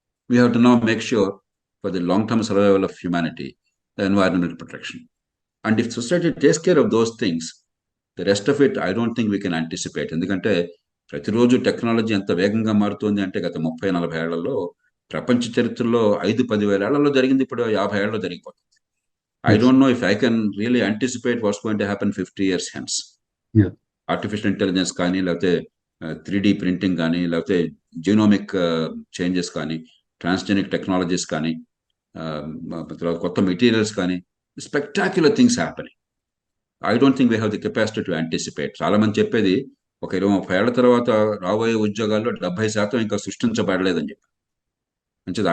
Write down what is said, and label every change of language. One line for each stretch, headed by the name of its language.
English: We have to now make sure for the long-term survival of humanity, the environmental protection. And if society takes care of those things, the rest of it, I don't think we can anticipate.
Telugu: ఎందుకంటే ప్రతిరోజు technology ఎంత వేగంగా మారుతుంది అంటే గత 30-40 ఏళ్లలో ప్రపంచ చరిత్రలో 5-10 వేల ఏళ్లలో జరిగింది ఇప్పుడు 50 ఏళ్లలో జరిగిపోతుంది.
English: I don't know if I can really anticipate what's going to happen 50 years hence. Yeah. Artificial intelligence కానీ, లేకపోతే 3D printing కానీ, లేకపోతే genomic changes కానీ, transgenic technologies కానీ, తర్వాత కొత్త మెటీరియల్స్ కానీ, spectacular things happening. I don't think we have the capacity to anticipate.
Telugu: చాలా మంది చెప్పేది ఒక 20-30 ఏళ్ల తర్వాత రాబోయే ఉద్యోగాల్లో 70% ఇంకా సృష్టించబడలేదని చెప్పి. మంచిది.